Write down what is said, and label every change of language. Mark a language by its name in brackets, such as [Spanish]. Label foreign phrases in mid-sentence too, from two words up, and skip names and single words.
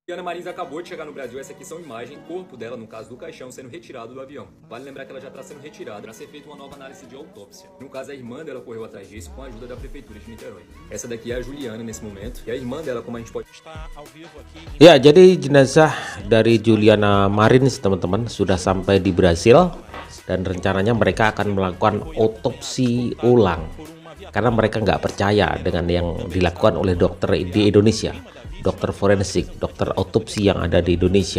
[Portuguese] Juliana Marins acabou de chegar no Brasil. Essa aqui são imagens, corpo dela, no caso do caixão, sendo retirado do avião. Vale lembrar que ela já está sendo retirada para ser feita uma nova análise de autópsia. No caso, a irmã dela correu atrás disso com a ajuda da prefeitura de Niterói. Essa daqui é a Juliana nesse momento. E a irmã dela, como a gente pode... [Indonesian] Ya, jadi jenazah dari Juliana Marins, teman-teman, sudah sampai di Brasil. Dan rencananya mereka akan melakukan otopsi ulang. Karena mereka nggak percaya dengan yang dilakukan oleh dokter di Indonesia, dokter forensik, dokter otopsi yang ada di Indonesia.